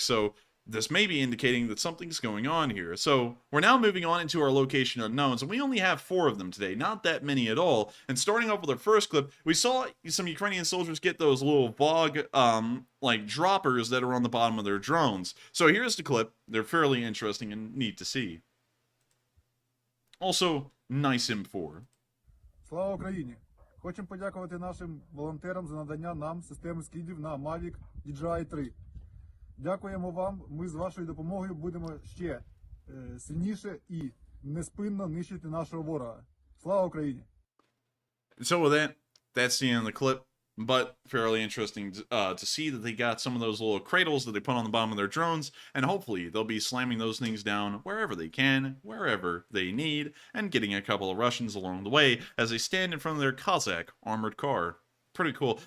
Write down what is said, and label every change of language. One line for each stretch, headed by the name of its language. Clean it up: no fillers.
English: So this may be indicating that something's going on here. So we're now moving on into our location unknowns, and we only have 4 of them today, not that many at all. And starting off with our first clip, we saw some Ukrainian soldiers get those little VOG, like droppers that are on the bottom of their drones. So here's the clip. They're fairly interesting and neat to see. Also, nice M4.
Ukrainian: Слава Україні! Хочемо подякувати нашим волонтерам за надання нам системи скидів на Mavic DJI 3. Дякуємо вам. Ми з вашою допомогою будемо ще сильніше і неспинно нищити нашого ворога. Слава Україні!
English: So with that, that's the end of the clip. But fairly interesting to see that they got some of those little cradles that they put on the bottom of their drones, and hopefully they'll be slamming those things down wherever they can, wherever they need, and getting a couple of Russians along the way as they stand in front of their Cossack armored car. Pretty cool.